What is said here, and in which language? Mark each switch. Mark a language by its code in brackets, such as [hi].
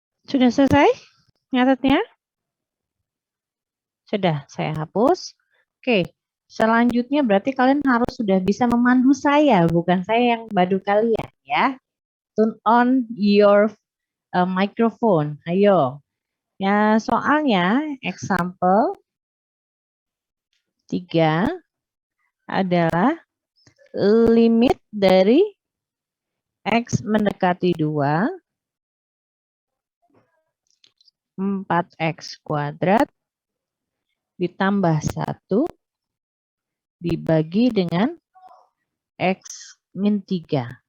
[id] Sudah selesai nyatetnya? Sudah, saya hapus. Oke, selanjutnya berarti kalian harus sudah bisa memandu saya, bukan saya yang bantu kalian ya. [en] Turn on your microphone. [id] Ayo. Ya, soalnya example 3 adalah limit dari X mendekati 2 4X kuadrat ditambah 1 dibagi dengan X min 3.